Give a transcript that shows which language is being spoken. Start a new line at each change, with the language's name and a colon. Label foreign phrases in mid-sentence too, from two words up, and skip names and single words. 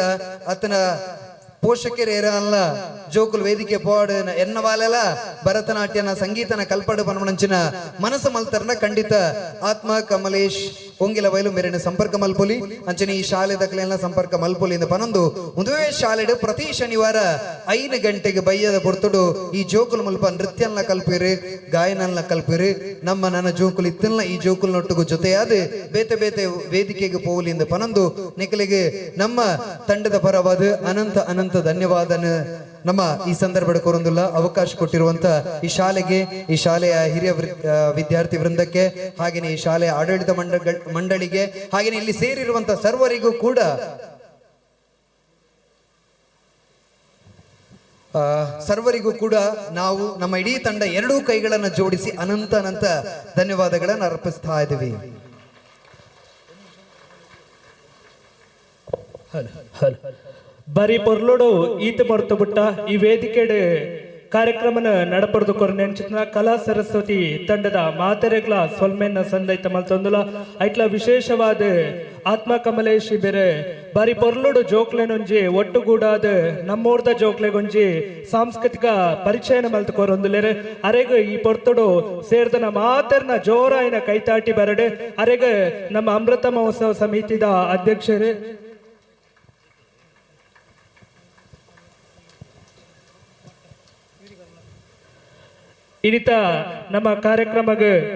Tulu: ಅತನ ಪೋಷಕರು ಏರಲ್ಲ ಜೋಕುಲ್ ವೇದಿಕೆ ಪೋಡ್ ಎನ್ನ ವಾಲೆಲ ಭರತನಾಟ್ಯನ ಸಂಗೀತನ ಕಲ್ಪಡು ಪನ್ಪನಂಚಿನ ಮನಸ್ಸು ಮಲ್ತರನ ಖಂಡಿತ ಆತ್ಮ ಕಮಲೇಶ್ ಒಂಗಿಲ ಬೈಲು ಮೇರಿನ ಸಂಪರ್ಕ ಮಲ್ಪೊಲಿ ಅಂಚನೆ ಈ ಶಾಲೆ ದಕ್ಲೆಲ್ಲ ಸಂಪರ್ಕ ಮಲ್ಪೊಲಿ ಇಂದ ಪನೊಂದು ಒಂದುವೇ ಶಾಲೆಡು ಪ್ರತಿ ಶನಿವಾರ 5 ಗಂಟೆಗೆ ಬಯ್ಯದ ಪೊರ್ತುಡು ಈ ಜೋಕುಲ್ ಮುಲ್ಪ ನೃತ್ಯನ್ಲ ಕಲ್ಪಿರಿ ಗಾಯನನ್ಲ ಕಲ್ಪಿರಿ. ನಮ್ಮ ನನ್ನ ಜೋಕುಲ್ ಇತ್ತಲ್ಲ ಈ ಜೋಕುಲ್ ನೊಟ್ಟಿಗೂ ಜೊತೆಯಾದ ಬೇತೆ ಬೇತೆ ವೇದಿಕೆಗೆ ಪೋಲಿಂದ ಪನೊಂದು ನಿಖಲಿಗೆ ನಮ್ಮ ತಂಡದ ಪರವಾದ ಅನಂತ ಅನಂತ ಧನ್ಯವಾದನ ನಮ್ಮ ಈ ಸಂದರ್ಭದ ಕೊರೊಂದುಲ್ಲ
Kannada: ಅವಕಾಶ ಕೊಟ್ಟಿರುವಂತ ಈ ಶಾಲೆಗೆ, ಈ ಶಾಲೆಯ ಹಿರಿಯ ವಿದ್ಯಾರ್ಥಿ ವೃಂದಕ್ಕೆ, ಹಾಗೆಯೇ ಈ ಶಾಲೆಯ ಆಡಳಿತ ಮಂಡಳಿಗೆ, ಹಾಗೆಯೇ ಇಲ್ಲಿ ಸೇರಿರುವಂತ ಸರ್ವರಿಗೂ ಕೂಡ ನಾವು ನಮ್ಮ ಇಡೀ ತಂಡ ಎರಡೂ ಕೈಗಳನ್ನು ಜೋಡಿಸಿ ಅನಂತ ಅನಂತ ಧನ್ಯವಾದಗಳನ್ನು ಅರ್ಪಿಸ್ತಾ ಇದ್ದೀವಿ.
Tulu: ಬರೀ ಪೊರ್ಲೋಡು ಈತ ಮರ್ತು ಬಿಟ್ಟ ಈ ವೇದಿಕೆಡೆ ಕಾರ್ಯಕ್ರಮನ ನಡಪಡ್ದು ಕೊರನೆಂಚಿನ ಕಲಾ ಸರಸ್ವತಿ ತಂಡದ ಮಾತೆರೆಗ್ಲ ಸೊಲ್ಮೆನ್ನ ಸಂದೈತ ಮಲ್ತೊಂದುಲ ಐಟ್ಲ ವಿಶೇಷವಾದ ಆತ್ಮ ಕಮಲೇಶಿ ಬೇರೆ ಬಾರಿ ಪೊರ್ಲುಡು ಜೋಕ್ಲೆನೊಂಜಿ ಒಟ್ಟುಗೂಡಾದ ನಮ್ಮೂರ್ದ ಜೋಕ್ಲೆಗೊಂಜಿ ಸಾಂಸ್ಕೃತಿಕ ಪರಿಚಯನ ಮಲ್ತು ಕೊರೊಂದುಲೆರೆ ಅರೆಗ ಈ ಪೊರ್ತುಡು ಸೇರ್ದನ ಮಾತೆರ್ನ ಜೋರಾಯಿನ ಕೈತಾಟಿ ಬರಡೆ ಅರೆಗ ನಮ್ಮ ಅಮೃತ ಮಹೋತ್ಸವ ಸಮಿತಿದ ಅಧ್ಯಕ್ಷರು ಇನಿತ ನಮ್ಮ ಕಾರ್ಯಕ್ರಮಕ್ಕೆ